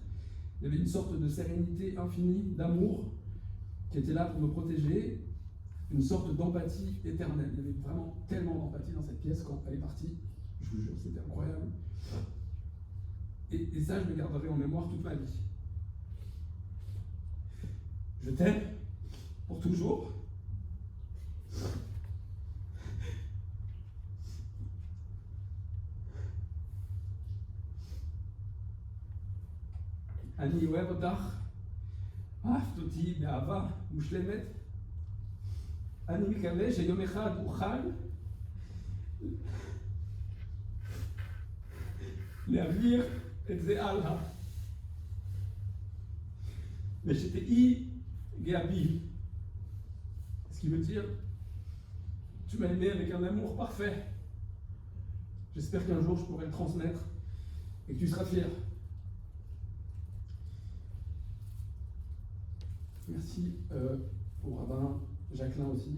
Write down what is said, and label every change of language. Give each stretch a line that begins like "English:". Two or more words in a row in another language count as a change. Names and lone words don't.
French: Il y avait une sorte de sérénité infinie, d'amour, qui était là pour me protéger, une sorte d'empathie éternelle. Il y avait vraiment tellement d'empathie dans cette pièce quand elle est partie. Je vous jure, c'était incroyable. Et ça, je le garderai en mémoire toute ma vie. Je t'aime pour toujours.
Hebrew: אני אוהב אותך, אהבת אותי באהבה מושלמת. אני מקווה שיום אחד אוכל להעביר את זה הלאה. ושתהי גאה בי.
French: Ce qui veut dire, tu m'as aimé avec un amour parfait. J'espère qu'un jour je pourrai le transmettre et que tu seras fier. Merci au rabbin Jacqueline aussi.